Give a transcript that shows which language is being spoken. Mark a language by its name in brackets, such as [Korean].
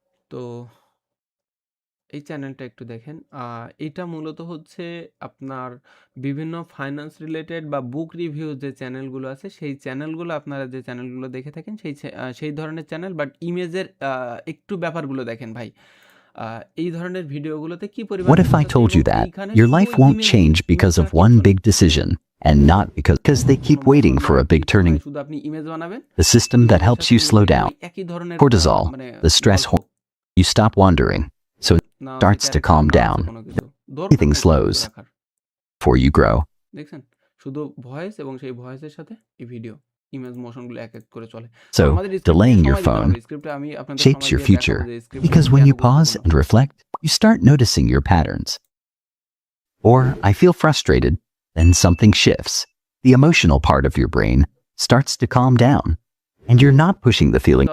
[Bangla] তো এই চ্যানেলটা একটু দেখেন। এটা মূলত হচ্ছে আপনার বিভিন্ন ফাইন্যান্স রিলেটেড বা বুক রিভিউ যে চ্যানেলগুলো আছে, সেই চ্যানেলগুলো আপনারা যে চ্যানেলগুলো দেখে থাকেন সেই ধরনের চ্যানেল, বাট ইমেজের একটু ব্যাপারগুলো দেখেন ভাই। এই ধরনের ভিডিওগুলোতে কি পরিমাণ [English] What if I told you that your life won't change because of one big decision and not because they keep waiting for a big turning? [Bangla] শুধু আপনি ইমেজ বানাবেন, [English] The system that helps you slow down. [Bangla] একই ধরনের [English] Cortisol, the stress hormone. You stop wandering, so it starts to calm down. Everything slows before you grow. [Bangla] দেখছেন, শুধু voice এবং সেই ভয়েসের সাথে এই ভিডিও ইমেজ মোশনগুলো এক এক করে চলে। [English] So, delaying your phone shapes your future because when you pause and reflect, you start noticing your patterns. Or, I feel frustrated, then something shifts. The emotional part of your brain starts to calm down, and you're not pushing the feeling.